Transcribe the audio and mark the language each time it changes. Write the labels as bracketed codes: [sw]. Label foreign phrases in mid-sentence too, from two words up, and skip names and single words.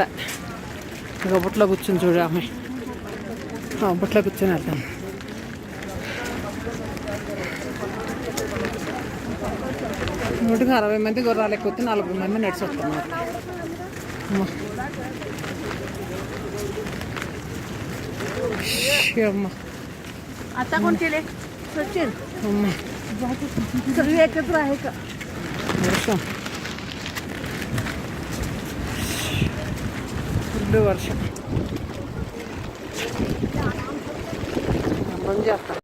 [te] ఇక బుట్టలో కూర్చొని చూడు అమ్మాయి, ఆ బుట్టలో కూర్చొని వెళ్తాను. నూటికి 60 మంది గుర్రాలు ఎక్కువ 40 మంది నడిచి వస్తున్నారు. అమ్మా [mr] आता कोण केले सचिन [te] అమ్మా [mr] सगळी एकत्र आहे का? [te] వర్షం, ఫుల్ వర్షం. చేస్తా.